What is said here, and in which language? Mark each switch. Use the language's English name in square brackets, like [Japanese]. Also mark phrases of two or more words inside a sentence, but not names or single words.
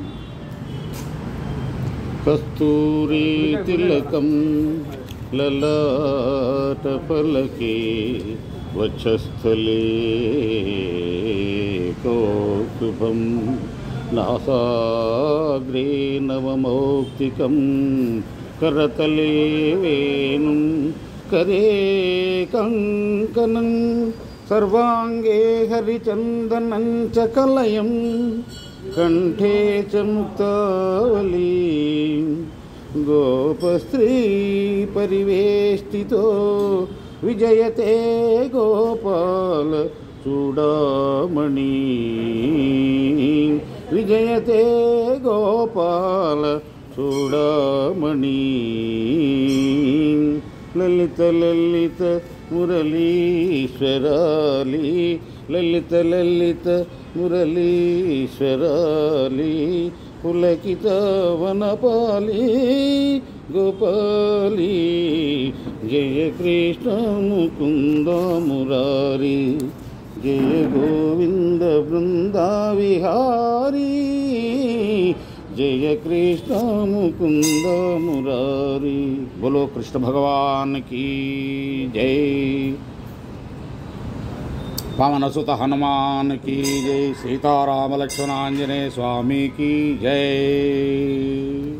[Sanskrit] కస్తూరి తిలకం లలాట ఫలకే వక్షస్థలే కౌస్తుభం నాసాగ్రే నవమౌక్తికం करतले वेणुं करे कंकणं सर्वांगे हरिचंदनं च कलयं कंठे च मुक्तावली गोपस्त्री परिवेष्टितो विजयते गोपाल చూడమణి విజయతే గోపాల చూడమణి లలిత లలిత మురళీశ్వరాలి లలిత లలిత మురళీశ్వరాలి పులకిత వనపాలి గోపాలి జయ కృష్ణ ముకుంద మురారి జయ గోవింద బృందా విహారీ जय कृष्ण मुकुंद मुरारी। [Hindi] बोलो कृष्ण भगवान की जय। पवनसुत हनुमान की जय। सीताराम लक्ष्मण आंजनेय स्वामी की जय।